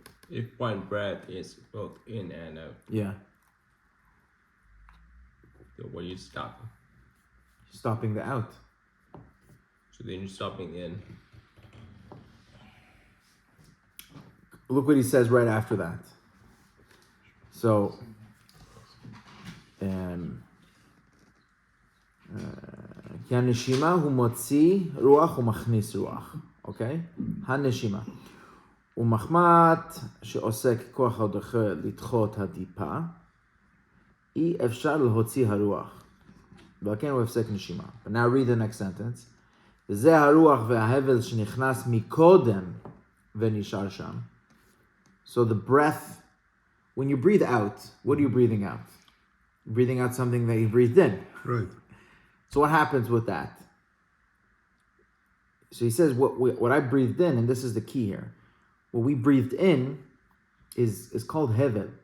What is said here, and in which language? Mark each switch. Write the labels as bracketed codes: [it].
[en] If one breath is both in and out, Yeah. then what are you stopping? Stopping the out. So then you're stopping in. Look what he says right after that. [he] So, כי הנשימה הוא מוציא רוח ומכניס רוח. אוקיי? הנשימה. ומחמת שעוסק כוח הדוחה לדחות הטיפה, אי אפשר להוציא הרוח. ועל כן הוא הפסק נשימה. [en] But now read the next sentence. [he] וזה הרוח וההבל שנכנס מקודם ונשאר שם. [en] So the breath, when you breathe out, what are you breathing out? You're breathing out something that you breathed in. Right. So what happens with that? So he says what I breathed in, and this is the key here. What we breathed in is called hevel.